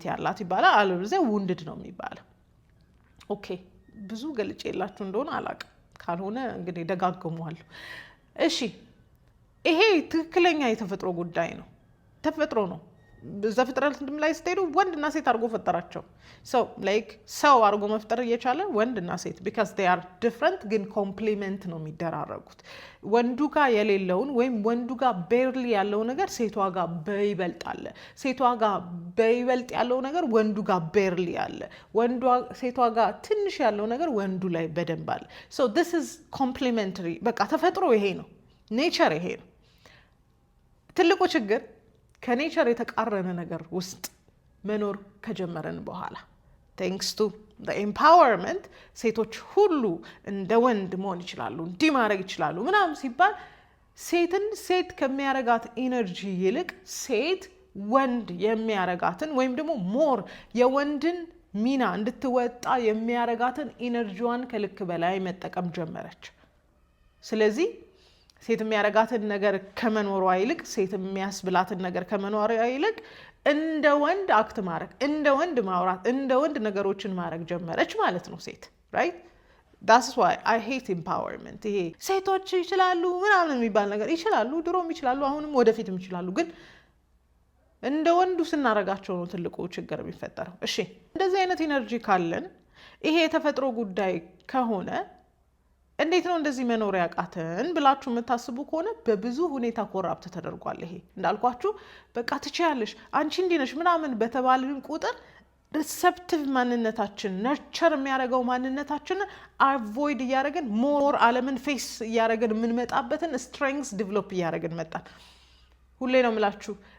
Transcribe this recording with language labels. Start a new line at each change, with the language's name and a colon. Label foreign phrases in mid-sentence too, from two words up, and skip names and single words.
Amharic: ያላት ይባላል። አለበለዚያ ውንድድ ነው የሚባለው። ኦኬ ብዙ ገልጬ የላችሁ እንደሆነ አላውቅም፣ ካልሆነ እንግዲህ ደጋግመዋለሁ። እሺ ይሄ ትክክለኛ የተፈጥሮ ጉዳይ ነው። ተፈጥሮ ነው። ዘፍጥረት ላይ ስትሄዱ ወንድና ሴት አድርጎ ፈጠራቸው። ሰው አድርጎ መፍጠር እየቻለ ወንድና ሴት
English: because they are different
Amharic: ግን ኮምፕሊመንት ነው የሚደራረጉት። ወንዱ ጋር የሌለውን ወይም ወንዱ ጋር ቤርሊ ያለው ነገር ሴቷ ጋር በይበልጥ አለ። ሴቷ ጋር በይበልጥ ያለው ነገር ወንዱ ጋር ቤርሊ አለ። ሴቷ ጋር ትንሽ ያለው ነገር ወንዱ ላይ በደንብ አለ።
English: so this is complementary።
Amharic: በቃ ተፈጥሮ ይሄ ነው፣ ኔቸር ይሄ ነው። ትልቁ ችግር ከኔቸር የተቃረነ ነገር ውስጥ መኖር ከጀመረን በኋላ
English: thanks to the empowerment
Amharic: ሴቶች ሁሉ እንደ ወንድ መሆን ይችላሉ እንዲህ ማድረግ ይችላሉ ምናምን ሲባል ሴትን ሴት ከሚያረጋት ኢነርጂ ይልቅ ሴት ወንድ የሚያረጋትን ወይም ደግሞ ሞር የወንድን ሚና እንድትወጣ የሚያረጋትን ኢነርጂዋን ከልክ በላይ መጠቀም ጀመረች። ስለዚህ ሴት የሚያረጋትን ነገር ከመኖሯ ይልቅ ሴት የሚያስብላትን ነገር ከመኖሯ ይልቅ እንደ ወንድ አክት ማድረግ እንደ ወንድ ማውራት እንደ ወንድ ነገሮችን ማድረግ ጀመረች ማለት ነው ሴት
English: right that's why I hate empowerment
Amharic: ይሄ ሴቶች ይችላሉ ምናምን የሚባል ነገር ይችላሉ ድሮም ይችላሉ አሁንም ወደፊትም ይችላሉ ግን እንደ ወንዱ ስናረጋቸው ነው ትልቁ ችግር የሚፈጠረው። እሺ እንደዚህ አይነት ኢነርጂ ካለን ይሄ የተፈጥሮ ጉዳይ ከሆነ እንዴት ነው እንደዚህ መኖር ያቃተን ብላችሁ የምታስቡ ከሆነ በብዙ ሁኔታ ኮራፕት ተደርጓል። ይሄ እንዳልኳችሁ በቃ ትችያለሽ አንቺ እንዲህ ነሽ ምናምን በተባልን ቁጥር ሪሰፕቲቭ ማንነታችን ነርቸር የሚያደርገው ማንነታችን አቮይድ እያደረግን ሞር ዓለምን ፌስ እያደረግን የምንመጣበትን
English: strengths develop
Amharic: እያደረግን መጣን። ሁሌ ነው የምላችሁ